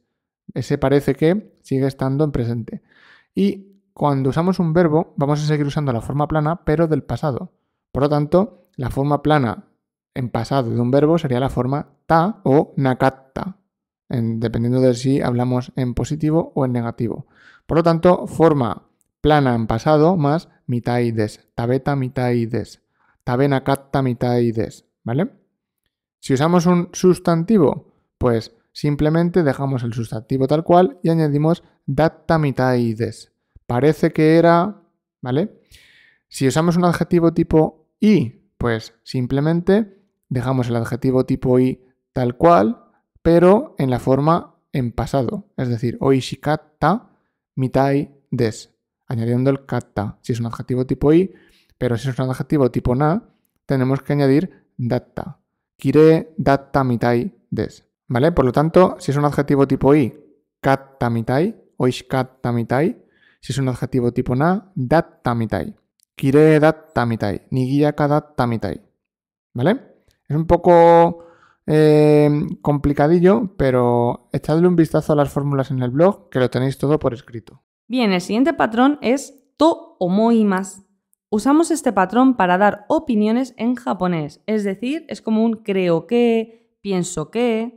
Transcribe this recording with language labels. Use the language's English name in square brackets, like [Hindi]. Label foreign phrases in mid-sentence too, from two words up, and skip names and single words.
[Spanish] Ese parece que sigue estando en presente. Y cuando usamos un verbo, vamos a seguir usando la forma plana, pero del pasado. Por lo tanto, la forma plana en pasado de un verbo sería la forma ta o nakatta, dependiendo de si hablamos en positivo o en negativo. Por lo tanto, forma plana en pasado más [Japanese] みたいです. 食べたみたいです。食べなかったみたいです. ¿Vale? [Spanish] Si usamos un sustantivo, pues simplemente dejamos el sustantivo tal cual y añadimos [Japanese] だったみたいです. [Spanish] Parece que era, ¿vale? Si usamos un adjetivo tipo i, pues simplemente dejamos el adjetivo tipo i tal cual, pero en la forma en pasado. Es decir, [Japanese] おいしかったみたいです, [Spanish] añadiendo el katta. Si es un adjetivo tipo i, pero si es un adjetivo tipo na, tenemos que añadir datta. [Japanese] きれいだったみたいです. [Spanish] ¿Vale? Por lo tanto, si es un adjetivo tipo i, [Japanese] かったみたい、おいしかったみたい. [Spanish] Si es un adjetivo tipo na, [Japanese] だったみたい. きれいだったみたい。にぎやかだったみたい. [Spanish] ¿Vale? Es un poco complicadillo, pero echadle un vistazo a las fórmulas en el blog, que lo tenéis todo por escrito. Bien, el siguiente patrón es [Japanese] と思います. [Spanish] Usamos este patrón para dar opiniones en japonés, es decir, es como un creo que, pienso que.